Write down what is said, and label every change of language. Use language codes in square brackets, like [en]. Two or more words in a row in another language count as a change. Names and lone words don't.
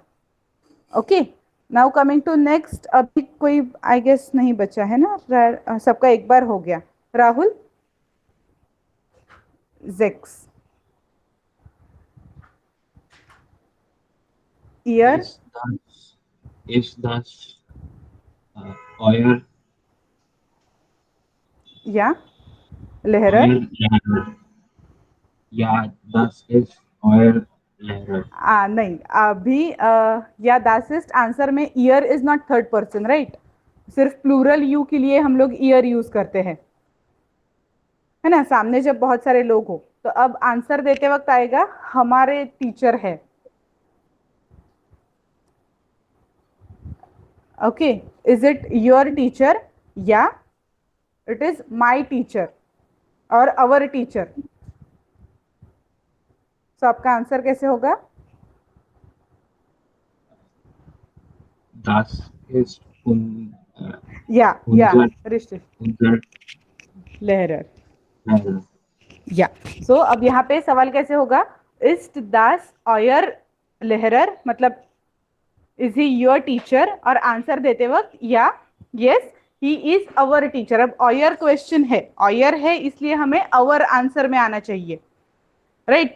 [en] okay, now coming to next. [hi] अभी कोई [en] I guess [hi] नहीं बचा है ना, सबका एक बार हो गया। [de] राहुल, sechs, euer, Ist das euer ja Lehrer. Lehrer? Ja, das ist euer Lehrer. [hi] नहीं, अभी [de] ja das ist [hi] आंसर में ईयर [en] is not third person, right. [hi] सिर्फ [en] plural you [hi] के लिए हम लोग ईयर यूज करते हैं, है ना, सामने जब बहुत सारे लोग हो। तो अब आंसर देते वक्त आएगा हमारे टीचर है। [en] okay, is it your teacher ya it is my teacher और our teacher. [hi] तो आपका आंसर कैसे होगा? [de] Das ist या unser रिश्ते Lehrer. Lehrer. [hi] या सो अब यहाँ पे सवाल कैसे होगा? [de] ist das euer Lehrer, [hi] मतलब [en] is he your teacher, [hi] और आंसर देते वक्त या [en] yes he is our teacher. [hi] अब ऑयर क्वेश्चन है, ऑयर है इसलिए हमें अवर आंसर में आना चाहिए, राइट।